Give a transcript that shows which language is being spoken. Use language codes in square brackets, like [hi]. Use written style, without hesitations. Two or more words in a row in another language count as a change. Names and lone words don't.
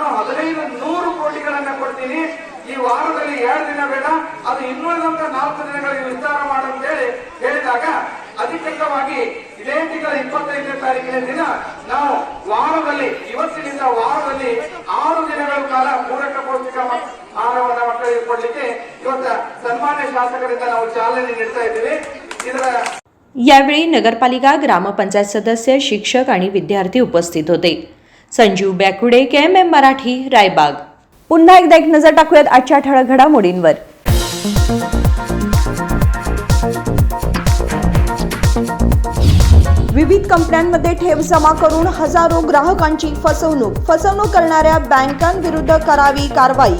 [kn] 1500 ಕೋಟಿಗಳನ್ನ ಕೊಡ್ತೀನಿ, ಈ ವಾರದಲ್ಲಿ 2 ದಿನ ಬೇಡ, ಅದು ಇನ್ನುಳಿದಂತ 4 ದಿನಗಳಿಗೆ ವಿಸ್ತಾರ ಮಾಡಂತೇಳಿ ಹೇಳಿದಾಗ ಅಧಿಕೃತವಾಗಿ ಇದೇ ತಿಂಗಳ 25ನೇ ತಾರೀಕಿನ ದಿನ ನಾವು ವಾರದಲ್ಲಿ ಇವತ್ತಿನಿಂದ ವಾರದಲ್ಲಿ 6 ದಿನಗಳ ಕಾಲ ಪೂರಕ ಪೌಷ್ಟಿಕ ಆಹಾರವನ್ನು ಮಕ್ಕಳಿಗೆ ಕೊಡ್ಲಿಕ್ಕೆ ಇವತ್ತು ಸನ್ಮಾನ್ಯ ಶಾಸಕರಿಂದ ನಾವು ಚಾಲನೆ ನೀಡ್ತಾ ಇದ್ದೀವಿ. ಇದರ [mr] यावेळी नगरपालिका ग्रामपंचायत सदस्य शिक्षक आणि विद्यार्थी उपस्थित होते. संजीव बॅकुडे, KMM मराठी, रायबाग. पुन्हा एकदा एक नजर टाकूयात आजच्या ठळक घडामोडींवर. विविध कंपन्यांमध्ये ठेव जमा करून हजारो ग्राहकांची फसवणूक करणाऱ्या बँकांविरुद्ध करावी कारवाई.